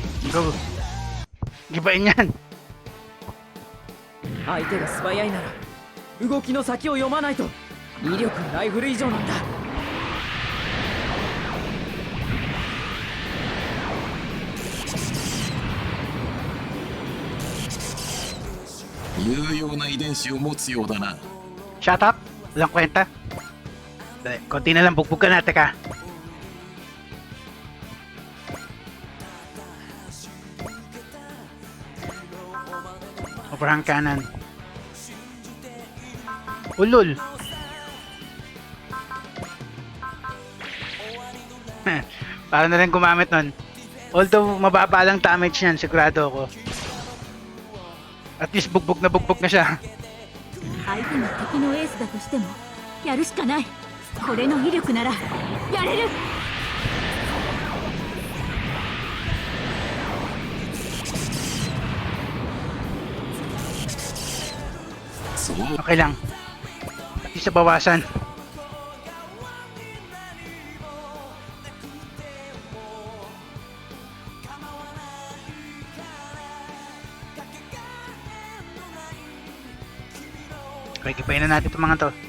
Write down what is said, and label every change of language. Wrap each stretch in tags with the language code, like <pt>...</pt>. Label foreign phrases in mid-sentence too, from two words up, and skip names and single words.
<tl>Go. Gibain yan.</tl> <ja>相手が素早いなら動きの先を読まないと。威力ライフル以上なんだ。有用な遺伝子を持つようだな。</ja> <en>Shut up.</en> <tl>Walang kwenta. Dali, konti na lang. Bugbog ka na. Teka. Sobrang kanan. Ulul. Para na rin gumamit nun. Although mababa lang damage niyan, sigurado ako.</tl> <en>At least</en> <tl>bugbog na siya.</tl> <ja>相手が敵のエースだとしてもやるしかない。これの威力ならやれる。そう</ja> <tl>Okay lang.</tl> <en>At least</en> <tl>nabawasan. Okay, kipain na natin itong mga to.</tl>